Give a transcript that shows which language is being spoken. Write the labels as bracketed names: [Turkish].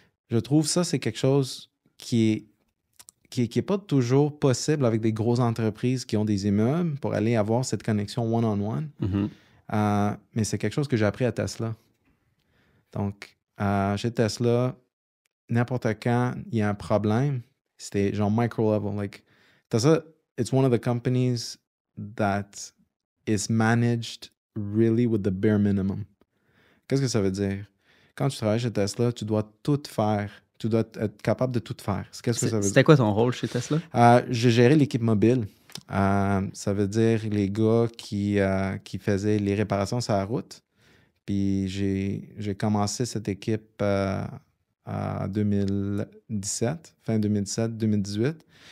[French] Je trouve ça, c'est quelque chose qui est pas toujours possible avec des grosses entreprises qui ont des immeubles pour aller avoir cette connexion one-on-one. Mais c'est quelque chose que j'ai appris à Tesla. Donc, chez Tesla, n'importe quand il y a un problème, c'était genre micro-level. [English] Like, Tesla, it's one of the companies that is managed really with the bare minimum. [French] Qu'est-ce que ça veut dire? Quand tu travailles chez Tesla, tu dois tout faire. Tu dois être capable de tout faire. Qu'est-ce que ça veut dire? C'était quoi ton rôle chez Tesla? J'ai géré l'équipe mobile. Ça veut dire les gars qui faisaient les réparations sur la route. Puis j'ai commencé cette équipe en 2017, fin 2017, 2018.